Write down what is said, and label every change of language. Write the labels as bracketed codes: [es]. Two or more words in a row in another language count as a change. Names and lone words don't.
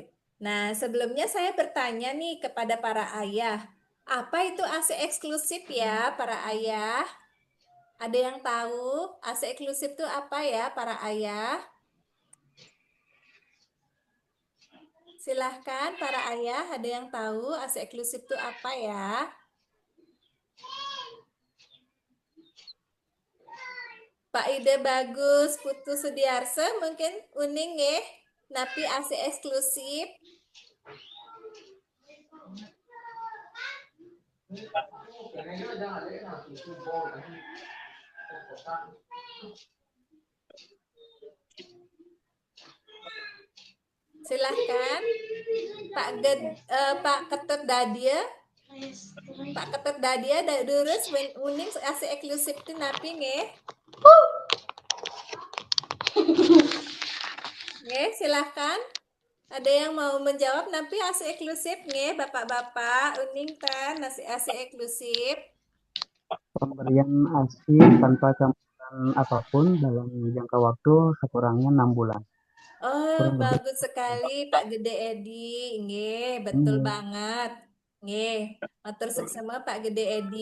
[id] Nah, sebelumnya saya bertanya nih kepada para ayah, apa itu ASI eksklusif ya, para ayah? Ada yang tahu ASI eksklusif itu apa ya, para ayah? Silahkan para ayah, ada yang tahu ASI eksklusif itu apa ya? Pak Ide Bagus Putu Sudiarso mungkin [ban] uning ya, napi [id] ASI eksklusif. Silahkan Pak Ketut Dadia. [ban] Pak Ketut Dadia durus uning ASI eksklusif itu napi nge. Nge, [id] silahkan. Ada yang mau menjawab [ban] napi ASI eksklusif nge, [id] bapak-bapak [ban] uning tan nasi [id] ASI eksklusif. Pemberian ASI tanpa campuran apapun dalam jangka waktu sekurangnya 6 bulan. Oh, Kurang lebih. bagus sekali Pak Gede Edi. Nggih, betul Iya. banget. [ban] Nggih, matur suksema Pak Gede Edi.